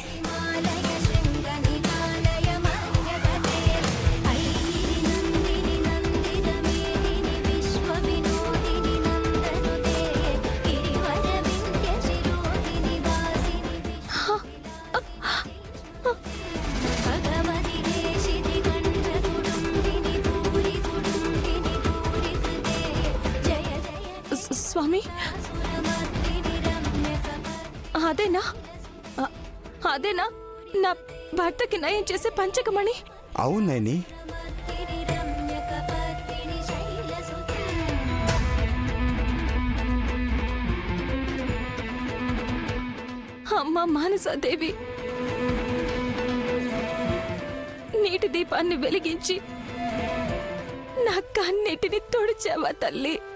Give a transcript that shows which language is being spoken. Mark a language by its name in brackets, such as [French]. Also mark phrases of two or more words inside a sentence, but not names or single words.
[Sanskrit] मालय शृङ्गनिजालय मन्यगते ऐगिरिनन्दिनि नन्दितमेदिनि विश्वविनोदिनि नन्दनुते गिरिवरविन्द्यशिरोधिनि वासिनि भगवति हेशिति कण्ठकुडुम्बिनि भूरि कुडुम्बिनि भूरि कृते जय जय [Telugu] స్వామి, [Sanskrit] सुरमर्दिनि रम्यकपर्दिनि [Telugu] అదేనా అదేనా నా భర్తకి నయం చేసే పంచకమణి? అవునని [Sanskrit] रम्यकपर्दिनि शैलसुते [Telugu] అమ్మ మానసాదేవి, నీటి దీపాన్ని వెలిగించి నా కన్నీటిని తుడిచావా తల్లి?